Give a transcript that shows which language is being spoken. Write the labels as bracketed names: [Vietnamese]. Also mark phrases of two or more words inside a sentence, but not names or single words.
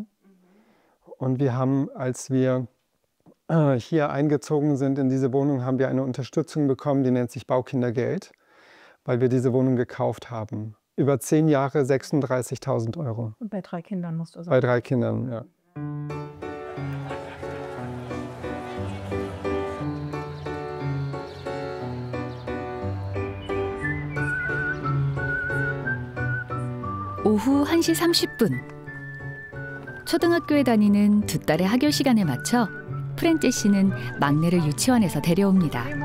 [German] Und wir haben, als wir hier eingezogen sind in diese Wohnung, haben wir eine Unterstützung bekommen, die nennt sich Baukindergeld, weil wir diese Wohnung gekauft haben. Über 10 Jahre 36.000 €. Und bei 3 Kindern musst du sagen. Bei 3 Kindern, ja. [Korean] 오후 1시 30분. 초등학교에 다니는 두 딸의 학교 시간에 맞춰 프렌체 씨는 막내를 유치원에서 데려옵니다.